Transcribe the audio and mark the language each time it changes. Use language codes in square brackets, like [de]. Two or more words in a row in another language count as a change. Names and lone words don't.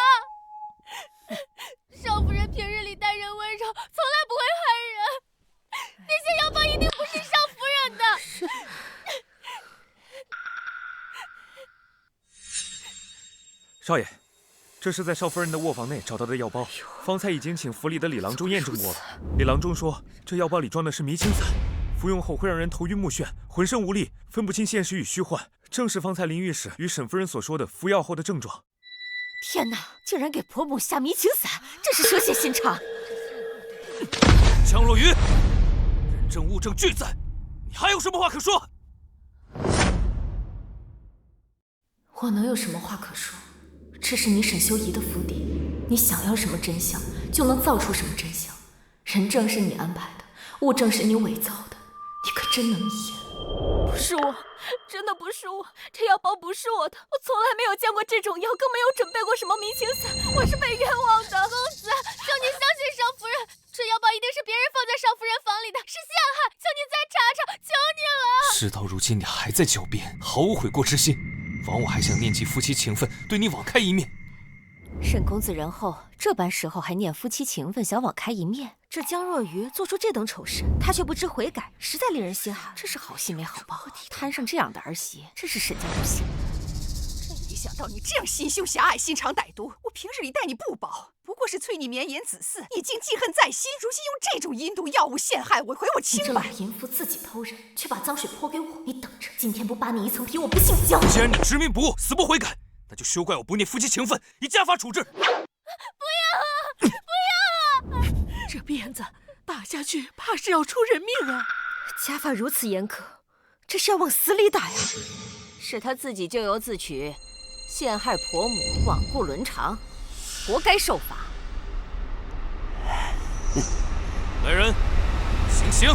[zh] 少夫人平日里待人温柔，从来不会害人，那些妖包一定不是少夫人的。少爺，這是在少夫人的臥房內找到的藥包，方才已經請府裡的李郎中驗證過了。李郎中說，這藥包裡裝的是迷青散，服用後會讓人頭暈目眩，渾身無力，分不清現實與虛幻，正是方才林御史與沈夫人所說的服藥後的症狀。天哪，竟然給婆母下迷青散，真是蛇蠍心腸！江若愚，人證物證俱在，你還有什麼話可說？我能有什麼話可說？這是你沈修儀的府邸，你想要什麼真相，就能造出什麼真相。人證是你安排的，物證是你偽造的，你可真能演。不是我，真的不是我，這藥包不是我的，我從來沒有見過這種藥，更沒有準備過什麼迷青散，我是被冤枉的。公子，求你相信少夫人，這藥包一定是別人放在少夫人房裡的，是陷害，求你再查查，求你了。事到如今，你還在狡辯，毫無悔過之心。枉我還想念及夫妻情分，對你網開一面。沈公子仁厚，這般時候還念夫妻情分，想網開一面。這江若愚做出這等醜事，他卻不知悔改，實在令人心寒。這是好戲沒好報，攤上這樣的兒媳，真是沈家不幸。沒想到你這樣心胸狹隘，心腸歹毒。我平日裡待你不薄，不過是催你綿延子嗣，你竟記恨在心。如今用這種陰毒藥物陷害我，毀我清白。你這老淫婦自己偷人，卻把髒水潑給我，你等着，今天不扒你一層皮，我不姓江。既然你執迷不悟，死不悔改，那就休怪我不念夫妻情分，以家法處置。不要啊！不要啊！這鞭子打下去，怕是要出人命啊！家法如此嚴苛，這是要往死裡打呀！是他自己咎由自取，陷害婆母，罔顧倫常，活該受罰。來人，行刑！